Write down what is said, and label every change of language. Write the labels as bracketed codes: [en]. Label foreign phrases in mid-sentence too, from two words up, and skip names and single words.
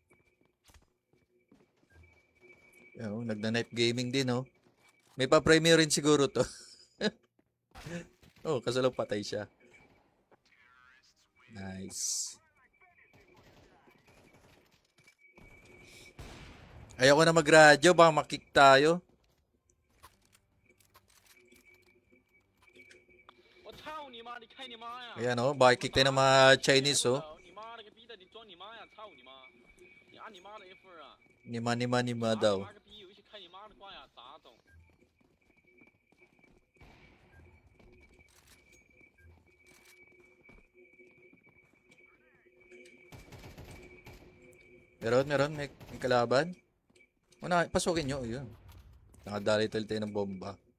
[tl] Yo, nagna- [en] knife gaming [tl] din oh. May pa-premium rin siguro to. Oh, kaso lang patay siya. Nice. Ayoko na mag-radyo, baka makik tayo. [zh] 我操你妈！你开你妈呀！ [tl] Ayan oh, baka kick tayo ng mga Chinese oh. [zh] 你妈了个逼的，你装你妈呀！操你妈！你按你妈的 F 啊！ Nima 打 [tl] daw. [zh] 你妈个逼游戏开你妈的挂呀！咋懂？ [tl] Meron, may kalaban. Una, pasukin nyo, yun. Nakadali tayo ng bomba.